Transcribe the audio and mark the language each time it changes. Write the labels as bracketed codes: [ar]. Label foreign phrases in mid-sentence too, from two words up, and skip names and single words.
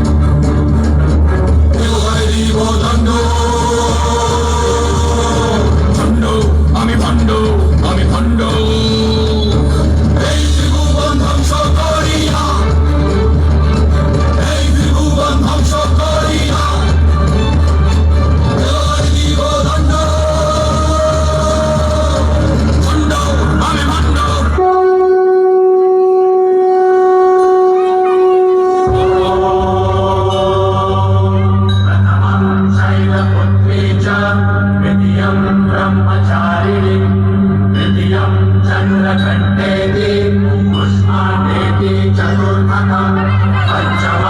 [bn] দেওয়ায় দিব দণ্ড ভণ্ড আমি ভণ্ড আমি ভণ্ড এই ত্রিভুবন ধ্বংস করিয়া এই ত্রিভুবন ধ্বংস করিয়া দেওয়ায় দিব দণ্ড ভণ্ড আমি ভণ্ড [sa] शैलपुत्री च द्वितीयं ब्रह्मचारिणी तृतीयं चन्द्रघण्टेति पुष्पाण्डेति चतुर्थकं पञ्चमं